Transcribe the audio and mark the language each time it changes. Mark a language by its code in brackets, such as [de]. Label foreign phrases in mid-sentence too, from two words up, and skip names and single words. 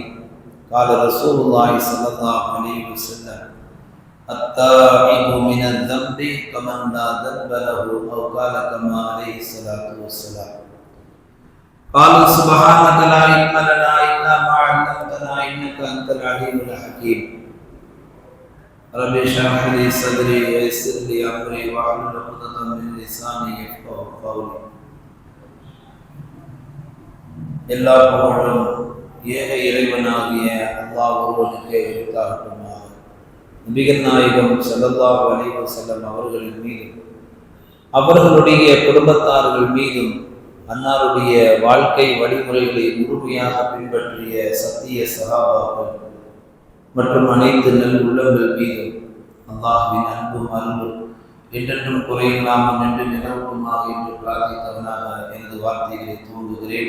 [ar] قال رسول الله صلى الله عليه وسلم: التائب من الذنب كمن لا ذنب له، أو قال كما عليه الصلاة والسلام. قال سبحانك لا علم لنا إلا ما علمتنا إنك أنت العليم الحكيم. رب اشرح لي صدري ويسر لي أمري واحلل عقدة من لساني يفقهوا قولي. [ta] எல்லா புகழும் ஏக இறைவனாகிய அல்லாஹ் ஒருவனுக்கே உரித்தாகட்டுமாக. நபிகள் நாயகம் [ar] صلى الله عليه وسلم [ta] அவர்களின் மீதும் அவர்களுடைய குடும்பத்தார்கள் மீதும் அன்னாருடைய வாழ்க்கை வழிமுறைகளை முழுமையாக பின்பற்றிய சத்திய சஹாபாக்கள் மற்றும் அனைத்து நல் உள்ளங்கள் மீதும் அல்லாஹ்வின் அன்பும் அருளும் என்றென்றும் குறையில்லாமல் நின்று நிலவுமாக என்று பிரார்த்தித்தவனாக எனது வார்த்தைகளை தூண்டுகிறேன்.